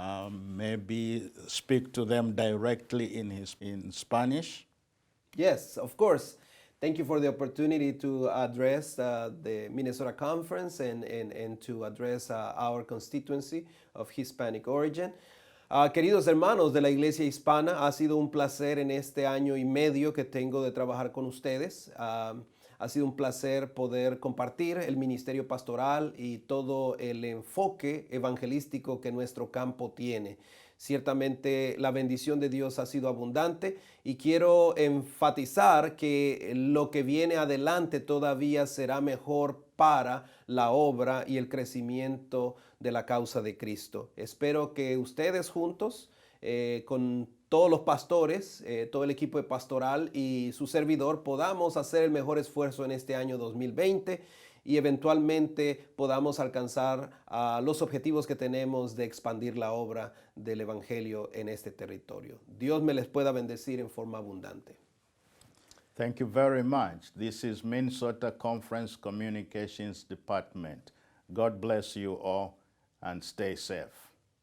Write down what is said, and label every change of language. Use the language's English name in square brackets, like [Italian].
[English] Maybe speak to them directly in Spanish? Yes, of course. Thank you for the opportunity to address the Minnesota Conference and to address our constituency of Hispanic origin. [Spanish] Queridos hermanos de la Iglesia Hispana, ha sido un placer en este año y medio que tengo de trabajar con ustedes. Ha sido un placer poder compartir el ministerio pastoral y todo el enfoque evangelístico que nuestro campo tiene. Ciertamente la bendición de Dios ha sido abundante y quiero enfatizar que lo que viene adelante todavía será mejor para la obra y el crecimiento de la causa de Cristo. Espero que ustedes juntos, con todos los pastores, todo el equipo de pastoral y su servidor, podamos hacer el mejor esfuerzo en este año 2020 y eventualmente podamos alcanzar los objetivos que tenemos de expandir la obra del Evangelio en este territorio. Dios me les pueda bendecir en forma abundante. [English] Thank you very much. This is Minnesota Conference Communications Department. God bless you all and stay safe.